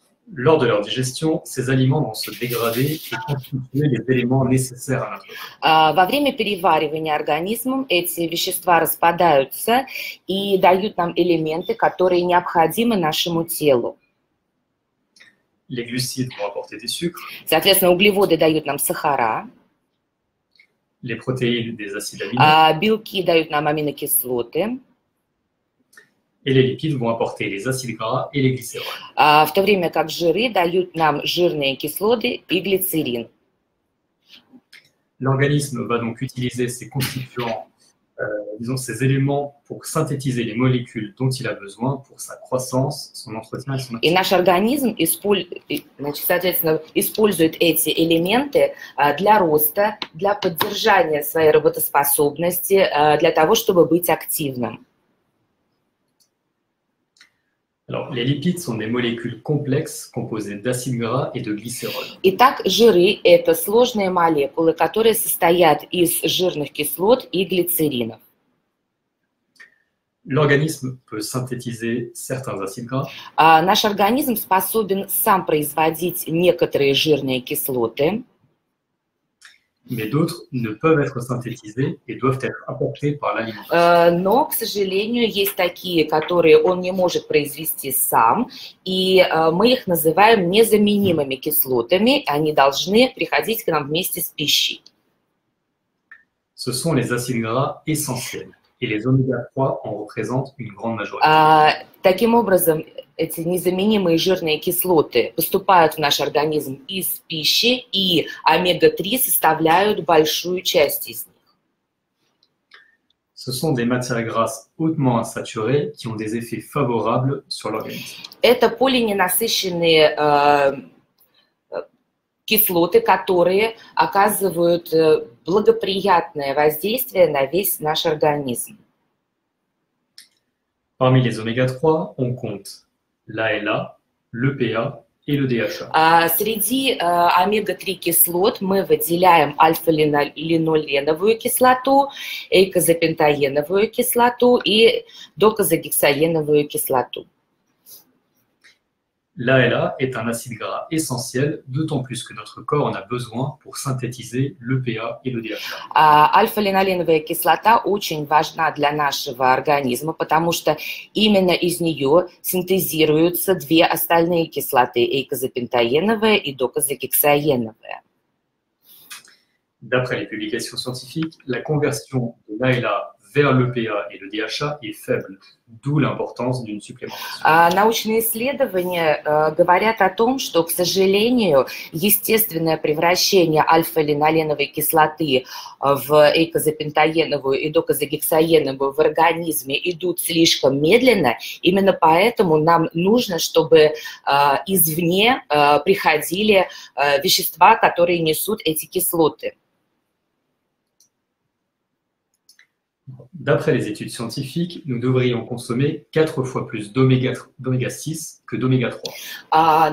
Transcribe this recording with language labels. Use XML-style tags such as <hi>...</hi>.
<fr>Lors de leur digestion, ces aliments vont se dégrader et constituer les éléments nécessaires à notre corps.</fr> <ru>Во время переваривания организмом эти вещества распадаются и дают нам элементы, которые необходимы нашему телу.</ru> <fr>Les glucides vont apporter des sucres,</fr> <ru>Соответственно, углеводы дают нам сахара,</ru> <fr>les protéines des acides aminés,</fr> <ru>белки дают нам аминокислоты,</ru> <fr>et les lipides vont apporter les acides gras et les glycérols.</fr> <ru>в то время как жиры дают нам жирные кислоты и глицерин.</ru> <fr>L'organisme va donc utiliser ces constituants, ces éléments pour synthétiser les molécules dont il a besoin pour sa croissance, son entretien et son</fr> <ru>И</ru> <fr>activité.</fr> <ru>наш организм, соответственно, использует эти элементы для роста, для поддержания своей работоспособности, для того, чтобы быть активным.</ru> <fr>Alors, les lipides sont des molécules complexes composées d'acides gras et de glycérols.</fr> <ru>Итак, жиры – это сложные молекулы, которые состоят из жирных кислот и глицеринов.</ru> <fr>L'organisme peut synthétiser certains acides gras,</fr> <ru>Наш организм способен сам производить некоторые жирные кислоты,</ru> <fr>mais d'autres ne peuvent être synthétisés et doivent être apportés par l'alimentation.</fr> <ru>но, к сожалению, есть такие, которые он не может произвести сам, и мы их называем незаменимыми кислотами, они должны приходить к нам вместе с пищей.</ru> <fr>Ce sont les acides gras essentiels et les oméga-3 en représentent une grande majorité.</fr> <ru>Таким образом, эти незаменимые жирные кислоты поступают в наш организм из пищи, и омега-3 составляют большую часть из них.</ru> <fr>Ce sont des matières grasses hautement insaturées qui ont des effets favorables sur l'organisme.</fr> <ru>Это полиненасыщенные кислоты, которые оказывают благоприятное воздействие на весь наш организм.</ru> <fr>Parmi les oméga-3, on compte l'ALA, l'EPA et le DHA.</fr> <ru>Среди омега-3 кислот мы выделяем альфа-линоленовую кислоту, эйкозапентаеновую кислоту и докозагексаеновую кислоту.</ru> <fr>L'ALA est un acide gras essentiel, d'autant plus que notre corps en a besoin pour synthétiser l'EPA et le DHA.</fr> <ru>Альфа-линоленовая кислота очень важна для нашего организма, потому что именно из нее синтезируются две остальные кислоты, эйкозапентаеновая и докозагексаеновая.</ru> <fr>D'après les publications scientifiques, la conversion de l'ALA vers l'EPA et le DHA est faible, d'où l'importance d'une supplémentation.</fr> <ru>Научные исследования говорят о том, что, к сожалению, естественное превращение альфа-линоленовой кислоты в эйкозапентаеновую и докозагексаеновую в организме идут слишком медленно. Именно поэтому нам нужно, чтобы извне приходили вещества, которые несут эти кислоты.</ru> <fr>D'après les études scientifiques, nous devrions consommer 4 fois plus d'oméga 6 que d'oméga 3.</fr>